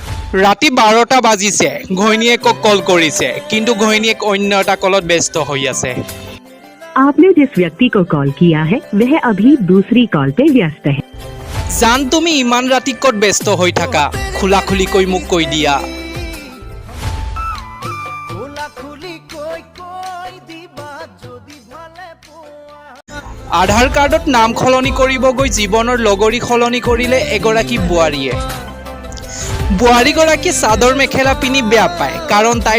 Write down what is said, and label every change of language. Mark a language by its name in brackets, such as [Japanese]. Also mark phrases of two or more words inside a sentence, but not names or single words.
[Assamese] ৰাতি 12টা বাজিছে ঘৈণীয়েকক কল কৰিছে কিন্তু ঘৈণীয়েক অন্য এটা কলত ব্যস্ত হৈ আছে [Hindi] आपने जिस व्यक्ति को कॉल किया है वह अभी दूसरी कॉल पे व्यस्त है। [Assamese] জান তুমি ইমান ৰাতি ক'ত ব্যস্ত হৈ থাকা খোলাখুলিকৈ মোক কৈ দিয়া আধাৰ কাৰ্ডত নাম সলনি কৰিব গৈ জীৱনৰ লগৰী সলনি কৰিলে এগৰাকী বোৱাৰীয়ে বোৱাৰীগৰাকী চাদৰ মেখেলা পিন্ধি বেয়া পায় কাৰণ তাই